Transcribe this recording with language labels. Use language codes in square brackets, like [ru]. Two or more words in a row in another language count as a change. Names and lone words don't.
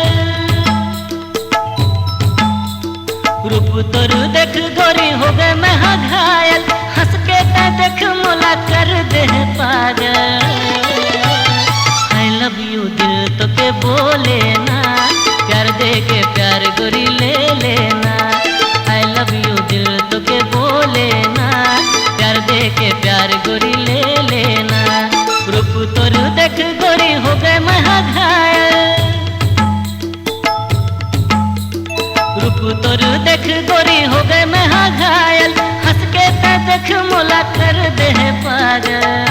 [hne] रूप तोर देख गोरी हो गए मैं घायल, हंस के ते देख मोला कर दे पागल। [en] I love you [hne] दिल तो के बोले ना, प्यार दे के प्यार गोरी ले लेना। [en] I love you [hne] दिल तो के बोले ना, प्यार दे के प्यार गोरी ले लेना। रूप तोर देख गोरी हो गए मैं घायल, रूप तोर देख गोरी हो गए मैं घायल, हंस के ते देख मोला कर दे पागल।